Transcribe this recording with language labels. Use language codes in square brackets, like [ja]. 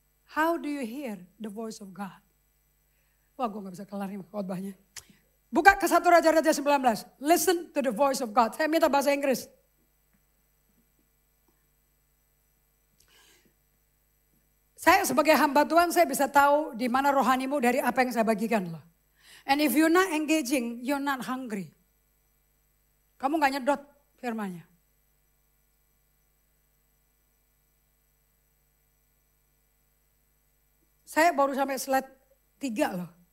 [en] How do you hear the voice of God? [id] Wah, gue gak bisa kelar nih khotbahnya. Buka ke 1 Raja-Raja 19. [en] Listen to the voice of God. [id] Saya minta bahasa Inggris. Saya sebagai hamba Tuhan, saya bisa tahu di mana rohanimu dari apa yang saya bagikan loh. [en] And if you're not engaging, you're not hungry. [id] Kamu gak nyedot firmannya. Saya baru sampai slide 3 loh.